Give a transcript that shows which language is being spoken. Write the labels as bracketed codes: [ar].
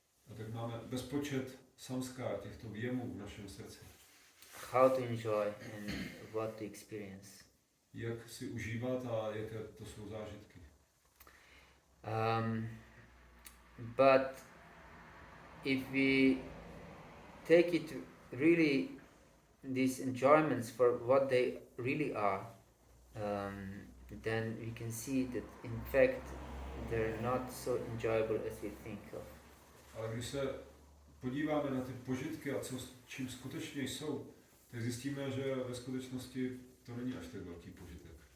[cs] A tak máme bezpočet samskár, těchto věmů v našem srdci. [en] How to enjoy and what to experience. [cs] Jak si užívat a jaké to jsou zážitky. [en] But if we take it really, these enjoyments for what they really are, then we can see that in fact they're not so enjoyable as we think of. [cs] Ale když se podíváme na ty požitky a čím skutečně jsou, tak zjistíme, že ve skutečnosti to není až tak velký požitek.